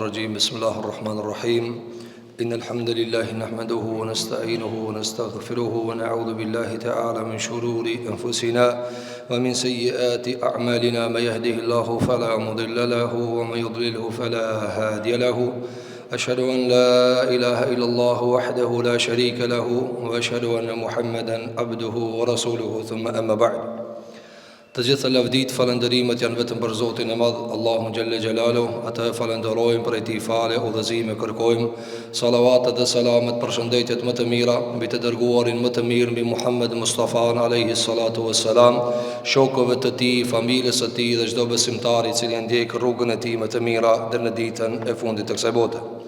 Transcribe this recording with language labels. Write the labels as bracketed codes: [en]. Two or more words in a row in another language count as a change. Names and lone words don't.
[ar] الرجيم بسم الله الرحمن الرحيم إن الحمد لله نحمده ونستعينه ونستغفره ونعوذ بالله تعالى من شرور أنفسنا ومن سيئات أعمالنا من يهده الله فلا مضل له ومن يضلله فلا هادي له أشهد أن لا إله إلا الله وحده لا شريك له وأشهد أن محمدا عبده ورسوله ثم أما بعد. [sq] Të gjitha lavdit, falëndërimet janë vetëm për Zotin e Madh, Allahun [ar] جل جلاله. [sq] Ata e falënderojmë, për e ti fale, udhëzime kërkojmë. Salavatet dhe salamet, përshëndetjet më të mira mbi të dërguarin më të mirë, mbi Muhammed Mustafa [ar] عليه الصلاة والسلام, [sq] shokëve të tij, familjes së tij dhe çdo besimtar i cili ndjek rrugën e tij më të mira deri në ditën e fundit të kësaj bote.